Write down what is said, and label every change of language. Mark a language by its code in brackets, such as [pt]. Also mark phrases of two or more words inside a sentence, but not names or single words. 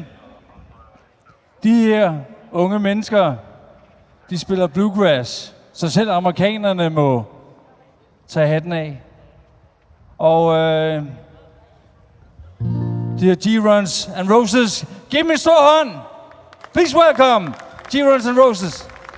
[da] De her unge mennesker, de spiller bluegrass, så selv amerikanerne må tage hatten af. Og de her G-Runs and Roses, giv dem en stor hånd! [en] Please welcome G-Runs and Roses.